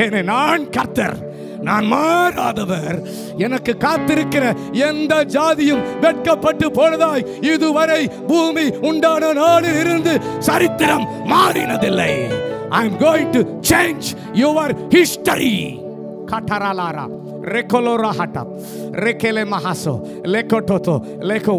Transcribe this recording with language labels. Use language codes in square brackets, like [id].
[ta] நான் கர்த்தர், நான் மாறாதவர். எனக்கு காத்திருக்கிற எந்த ஜாதியும் வெட்கப்பட்டு போனதாய் இதுவரை பூமி உண்டான நாளில் இருந்து சரித்திரம் மாறினதில்லை. [en] I am going to change your history. கட்டராலாரா ரெக்கோலோராஹட்டா ரெக்கேலே மஹாசோ லெக்கோட்டோத்தோ லெக்கோ.